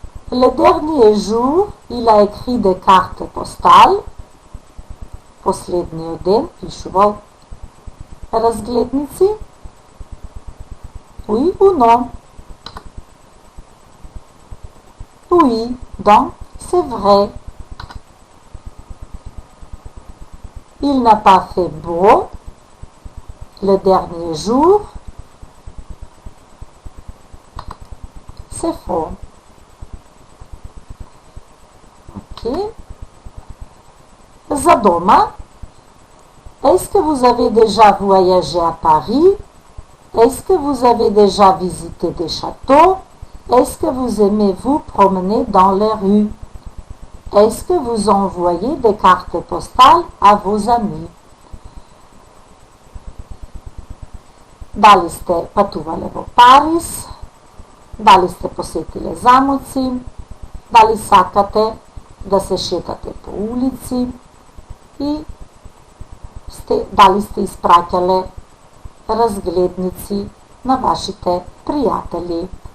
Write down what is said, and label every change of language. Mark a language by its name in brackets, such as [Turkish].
[French] Le dernier jour, il a écrit des cartes postales. [Macedonian] Последниот ден пишувал разгледници. [French] Oui ou non? Oui, donc c'est vrai. Il n'a pas fait beau le dernier jour. C'est faux. [Macedonian] Ok. За дома. [French] Est-ce que vous avez déjà voyagé à Paris? Est-ce que vous avez déjà visité des châteaux? Est-ce que vous aimez vous promener dans les rues? Est-ce que vous envoyez des cartes postales à vos amis? [Macedonian] Дали сте патувале во Париз? Дали сте посетиле замоци? Дали сакате да се шетате по улици? И дали сте испраќале разгледници на вашите пријатели?